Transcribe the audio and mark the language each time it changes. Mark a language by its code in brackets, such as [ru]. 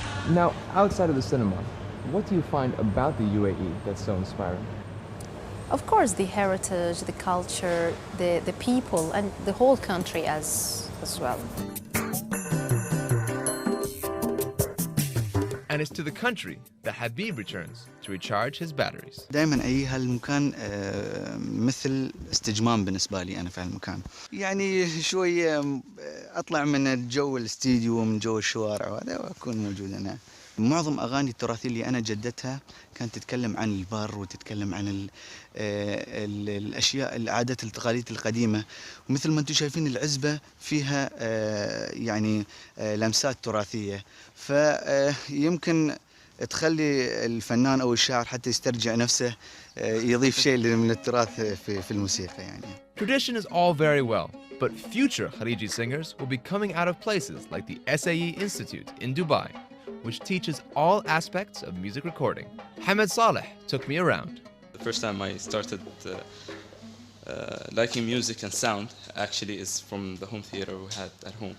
[en] Now, outside of the cinema, what do you find about the UAE that's so inspiring? Of course, the heritage, the culture, the people, and the whole country as well. And it's to the country that Habib returns to recharge his batteries. [ar] دائما أي هالمكان مثل استجمام بالنسبة لي أنا في هالمكان. يعني شوية أطلع من الجو الاستديو ومن جو الشوارع وهذا وأكون موجود هنا. معظم أغاني التراثية اللي أنا جددتها كانت تتكلم عن البر وتتكلم عن الأشياء العادات التقاليد القديمة، ومثل ما أنتم شايفين العزبة فيها يعني لمسات تراثية، فيمكن تخلي الفنان أو الشاعر حتى يسترجع نفسه يضيف شيء من التراث في الموسيقى يعني. [en] Tradition is all very well, but future khariji singers will be coming out of places like the SAE Institute in Dubai, which teaches all aspects of music recording. Hamed Saleh took me around. The first time I started liking music and sound actually is from the home theater we had at home.